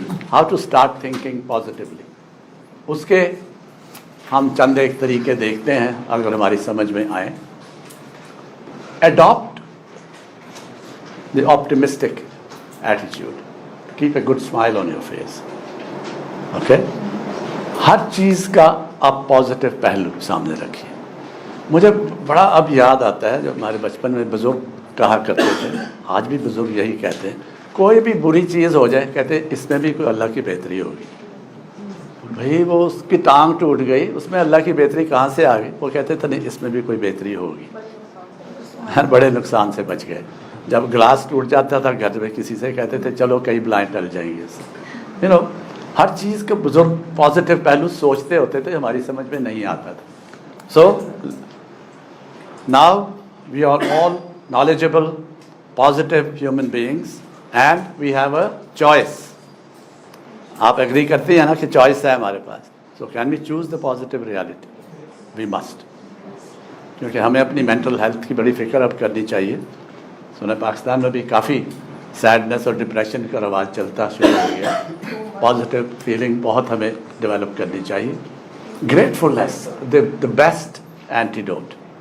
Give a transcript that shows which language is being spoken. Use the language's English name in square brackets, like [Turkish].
[English] How to start thinking positively? [Hindi] उसके हम चंद एक तरीके देखते हैं अगर हमारी समझ में आए। [English] Adopt the optimistic attitude. Keep a good smile on your face. Okay? [Hindi] हर चीज़ का आप पॉजिटिव पहलू सामने रखिए। मुझे बड़ा अब याद आता है जब हमारे बचपन में बुज़ुर्ग कहा करते थे, आज भी बुज़ुर्ग यही कहते हैं, कोई भी बुरी चीज़ हो जाए कहते इसमें भी कोई अल्लाह की बेहतरी होगी। भाई वो उसकी टांग टूट गई, उसमें अल्लाह की बेहतरी कहाँ से आ गई? वो कहते थे नहीं इसमें भी कोई बेहतरी होगी। हर बड़े नुकसान से बच गए। जब ग्लास टूट जाता था घर में किसी से कहते थे चलो कई बलाएं टल जाएंगी इससे। हर चीज़ के बुजुर्ग पॉजिटिव पहलू सोचते होते थे, हमारी समझ में नहीं आता था। [English] So now we are all knowledgeable, positive human beings and we have a choice. [Hindi] आप एग्री करते हैं ना कि चॉइस है हमारे पास? [English] So can we choose the positive reality? We must. [Hindi] क्योंकि हमें अपनी मेंटल हेल्थ की बड़ी फिक्र अब करनी चाहिए। सुना पाकिस्तान में भी काफ़ी सैडनेस और डिप्रेशन का रवाज चलता शुरू हो गया। पॉजिटिव फीलिंग बहुत हमें डेवलप करनी चाहिए। [English] Gratefulness the best antidote.